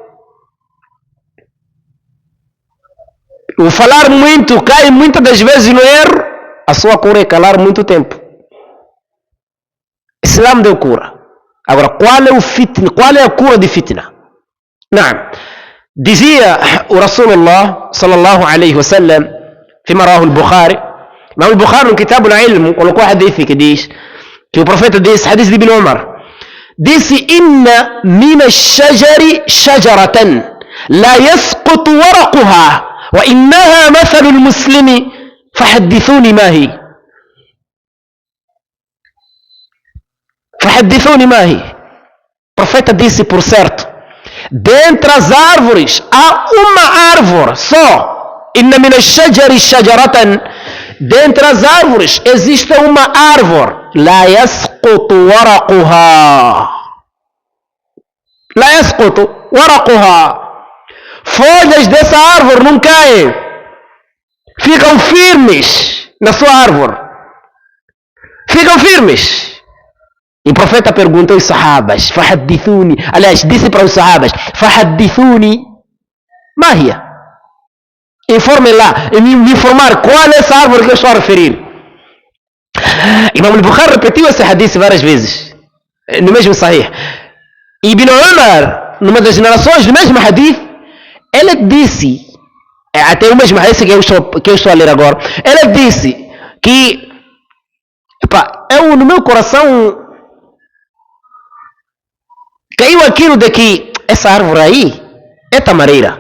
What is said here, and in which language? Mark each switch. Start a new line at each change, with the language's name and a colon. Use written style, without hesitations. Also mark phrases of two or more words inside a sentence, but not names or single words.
Portuguese: O falar muito cai muitas das vezes no erro. A sua cura é calar muito tempo. O Islã deu cura. Agora, qual é o fitna? Qual é a cura de fitna? Não. Dizia o
Arabic: رسول الله صلى الله عليه وسلم, فيما رواه البخاري.
Portuguese: Imam al-Bukhari no Kitab al-Ilm colocou hadith que diz que o profeta disse, hadith de Ibn Umar, disse:
Arabic: "إن من الشجر شجرة لا يسقط ورقها وإنها مثل المسلم فحدثوني ما هي." فحدثوني ما هي.
Portuguese: O profeta disse, por certo, dentre as árvores há uma árvore só.
Arabic: إن من الشجر شجرة,
Portuguese: dentre as árvores existe uma árvore.
Arabic: لا يسقط ورقها. لا يسقط ورقها.
Portuguese: Folhas dessa árvore não caem. Ficam firmes na sua árvore. Ficam firmes. E o profeta perguntou aos sahabas, fahaddithuni, aliás, disse para os sahabas,
Arabic: فحدثوني ما هي.
Portuguese: Informem lá, e me informar qual é essa árvore que eu estou a referir. Imam al-Bukhari repetiu esse hadith várias vezes, no mesmo sahih. Ibn Umar, numa das gerações do mesmo hadith, ele disse, até o mesmo hadith que eu estou a ler agora, ele disse que, no meu coração caiu aquilo de que essa árvore aí é tamareira.